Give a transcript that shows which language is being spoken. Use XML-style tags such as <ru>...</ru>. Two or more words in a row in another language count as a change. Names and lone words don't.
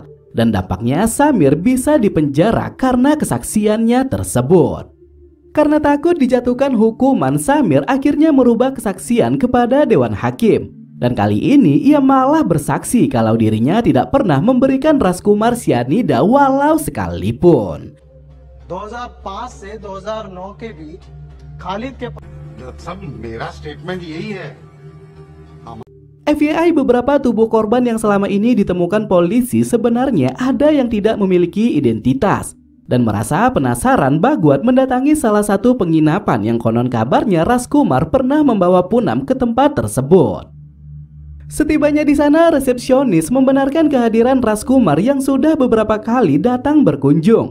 <id>Dan dampaknya Samir bisa dipenjara karena kesaksiannya tersebut. Karena takut dijatuhkan hukuman, Samir akhirnya merubah kesaksian kepada Dewan Hakim. Dan kali ini ia malah bersaksi kalau dirinya tidak pernah memberikan Rajkumar sianida walau sekalipun.</id> <hi>2005 से 2009 के बीच खालिद के सब मेरा स्टेटमेंट यही है।</hi> <id>FYI, beberapa tubuh korban yang selama ini ditemukan polisi sebenarnya ada yang tidak memiliki identitas. Dan merasa penasaran, Bhagwat mendatangi salah satu penginapan yang konon kabarnya Rajkumar pernah membawa Poonam ke tempat tersebut. Setibanya di sana, resepsionis membenarkan kehadiran Rajkumar yang sudah beberapa kali datang berkunjung.</id>